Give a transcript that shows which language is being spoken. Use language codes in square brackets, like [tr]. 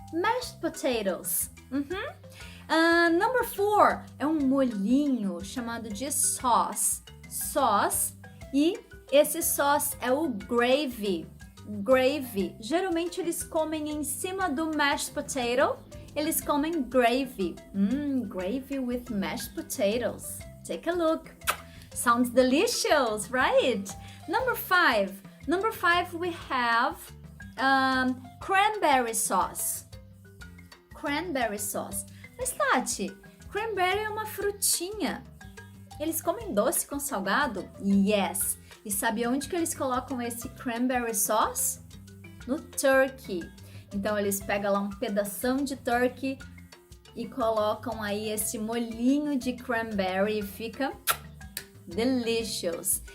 [en] Mashed potatoes. Number four [pt] é um molhinho chamado de [en] sauce. Sauce. [pt] E esse sauce é o gravy. Gravy. Geralmente eles comem em cima do mashed potato. Eles comem gravy. [en] Gravy with mashed potatoes. Take a look. Sounds delicious, right? Number five. Number five we have cranberry sauce. Cranberry sauce. [pt] Mas Tati, cranberry é uma frutinha. Eles comem doce com salgado? Yes. E sabe onde que eles colocam esse cranberry sauce? No turkey. Então eles pegam lá um pedação de turkey e colocam aí esse molhinho de cranberry e fica delicious.